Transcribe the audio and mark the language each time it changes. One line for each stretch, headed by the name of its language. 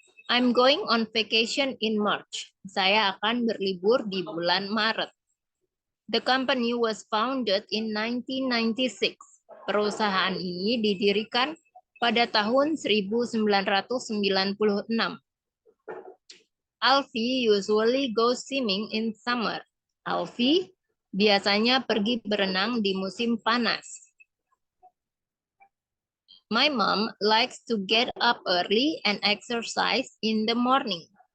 English: I'm going on vacation in March.
Indonesian: Saya akan berlibur di bulan Maret.
English: The company was founded in 1996.
Indonesian: Perusahaan ini didirikan pada tahun 1996.
English: Alfie usually goes swimming in summer.
Indonesian: Alfie biasanya pergi berenang di musim panas.
English: My mom likes to get up early and exercise in the morning.